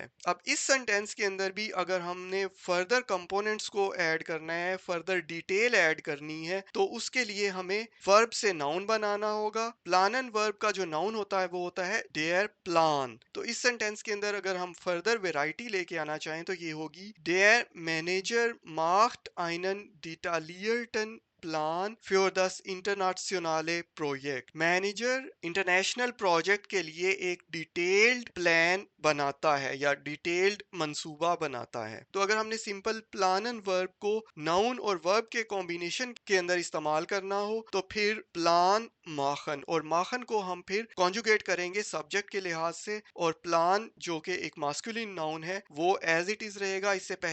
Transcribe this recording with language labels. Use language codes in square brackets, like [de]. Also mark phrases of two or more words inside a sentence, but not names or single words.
[ur] اب اس سینٹینس کے اندر بھی اگر ہم نے [en] further components [ur] کو ایڈ کرنا ہے, [en] further detail add [ur] کرنی ہے تو اس کے لیے ہمیں ورب سے ناؤن بنانا ہوگا. پلانن ورب کا جو ناؤن ہوتا ہے وہ ہوتا ہے वो होता है [de] der Plan. [ur] تو اس سینٹینس کے اندر اگر ہم [en] further variety [ur] لے کے آنا چاہیں تو یہ ہوگی [de] Der Manager macht einen detaillierten Plan für das internationale Projekt. [en] manager international project [ur] کے لیے ایک [en] detailed plan [ur] بناتا ہے یا ڈیٹیلڈ منصوبہ بناتا ہے. تو اگر ہم نے سمپل پلانن ورب کو ناؤن اور ورب کے کمبی نیشن کے اندر استعمال کرنا ہو تو پھر [de] Plan machen, [ur] اور ماخن کو ہم پھر کانجوگیٹ کریں گے سبجیکٹ کے لحاظ سے اور پلان جو کہ ایک [en] masculine noun [ur] ہے وہ [en] as it is [ur] رہے گا.